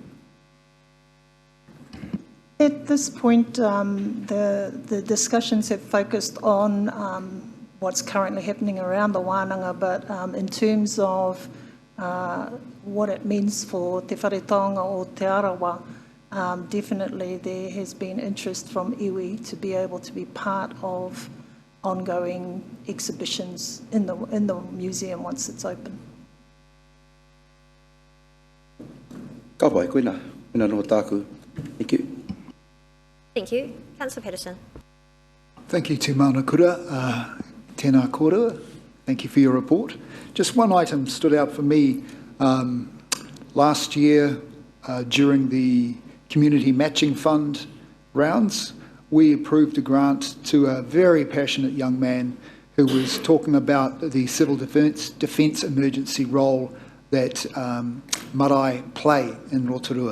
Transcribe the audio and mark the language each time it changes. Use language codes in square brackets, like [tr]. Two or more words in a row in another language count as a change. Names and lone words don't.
[en] At this point, the discussions have focused on what's currently happening around the wānanga, but in terms of what it means for te wharetonga o te arawa, definitely there has been interest from iwi to be able to be part of ongoing exhibitions in the museum once it's open. [mi] Ka pai, koina no tāku. [en] Thank you. Thank you. Councillor Patterson. Thank you, [mi] Te Manukura. Tēnā kōrua. [en] Thank you for your report. Just one item stood out for me. Last year, during the Community Matching Fund, rounds, we approved a grant to a very passionate young man who was talking about the civil defence emergency role that marae play in Rotorua.